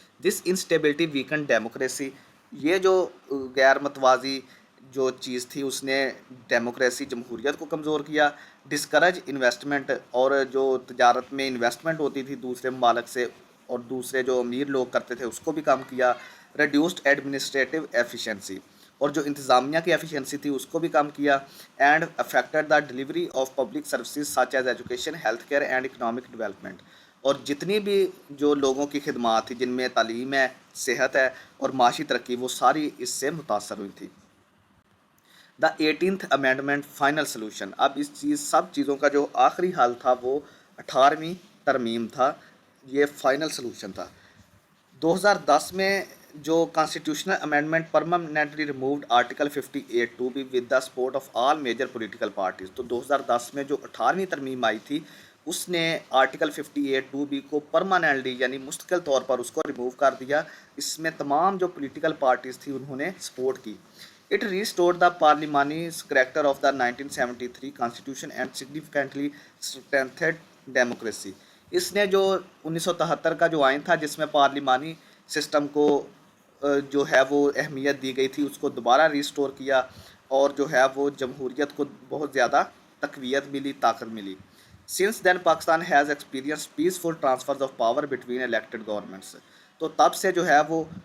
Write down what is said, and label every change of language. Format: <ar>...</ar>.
<en>This instability weaken democracy.</en> <ur>یہ جو غیر متوازی جو چیز تھی اس نے ڈیموکریسی جمہوریت کو کمزور کیا.</ur> <en>discourage investment,</en> <ur>اور جو تجارت میں انویسٹمنٹ ہوتی تھی دوسرے ممالک سے اور دوسرے جو امیر لوگ کرتے تھے اس کو بھی کم کیا.</ur> <en>reduced administrative efficiency,</en> <ur>اور جو انتظامیہ کی ایفیشنسی تھی اس کو بھی کم کیا.</ur> <en>And affected the delivery of public services such as education, health care and economic development.</en> <ur>اور جتنی بھی جو لوگوں کی خدمات تھی جن میں تعلیم ہے، صحت ہے اور معاشی ترقی، وہ ساری اس سے متاثر ہوئی تھی.</ur> <en>The 18th amendment final solution.</en> <ur>اب اس سب چیزوں کا جو آخری حل تھا وہ 18ویں ترمیم تھا، یہ فائنل سلوشن تھا.</ur> <en>2010 میں جو constitutional amendment permanently removed article 58(2)B with the support of all major political parties.</en> <ur>تو 2010 میں جو 18ویں ترمیم آئی تھی اس نے آرٹیکل 58(2)B کو پرماننٹلی یعنی مستقل طور پر اس کو ریموو کر دیا. اس میں تمام جو پولیٹیکل پارٹیز تھی انہوں نے سپورٹ کی.</ur> <en>It restored the پارلیمانی character of the 1973 constitution and significantly strengthened democracy.</en> <ur>اس نے جو 1973 کا جو آئین تھا جس میں پارلیمانی سسٹم کو جو ہے وہ اہمیت دی گئی تھی اس کو دوبارہ ریسٹور کیا، اور جو ہے وہ جمہوریت کو بہت زیادہ تقویت ملی، طاقت ملی.</ur> <en>Since then Pakistan has experience peaceful transfers of power between elected governments.</en> <ur>تو تب سے جو ہے وہ</ur>